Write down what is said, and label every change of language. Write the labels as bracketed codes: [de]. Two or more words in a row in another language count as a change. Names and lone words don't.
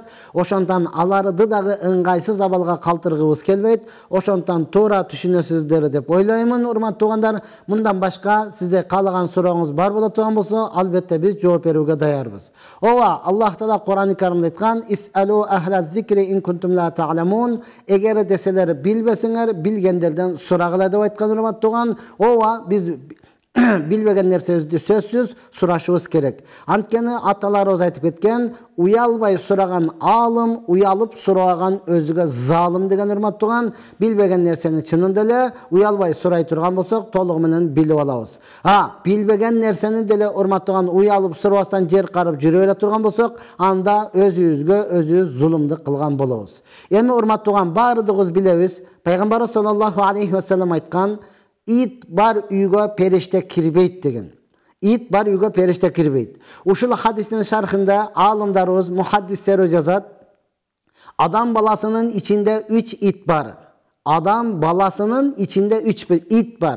[ky] Ошондон аларды дагы ыңгайсыз абалга калтыргыбыз келбейт. Ошондон туура түшүнөсүздөр деп ойлоймун, урматтуу туугандар. Мындан башка сизде каалаган сурооңуз бар боло турган болсо, албетте биз жооп берүүгө даярбыз. Ооба, Аллах Таала Кур'ан-ы Каримде айткан: [ar] "اسألوا أهل الذكر إن كنتم لا تعلمون." [ky] Эгер деселер билбесеңер, билгендерден сурагыла деп айткан урматтуу туган. Ооба, биз билбеген нерсебизди сөзсүз сурашыбыз керек. Анткени аталарыбыз айтып кеткен: "Уялбай сураган алым, уялып сураган өзүгө залым" деген урматтуу туган. Билбеген нерсени чынында эле уялбай сурай турган болсок, толугу менен билип алабыз. Билбеген нерсени деле урматтуу туган уялып сурабастан жер карып жүрө эле турган болсок, анда өзүбүзгө өзүбүз зулумду кылган болобуз. Эми урматтуу туган, баардыгыбыз билебиз, пайгамбарыбыз [ar] صلى الله عليه وسلم [ky] айткан: "Ит бар үйгө периште кирбейт" деген. Ит бар үйгө периште кирбейт. Ушул хадистин шархында алымдарыбыз, мухаддистерибиз жазат: адам баласынын ичинде 3 ит бар. Адам баласынын ичинде 3 ит бар.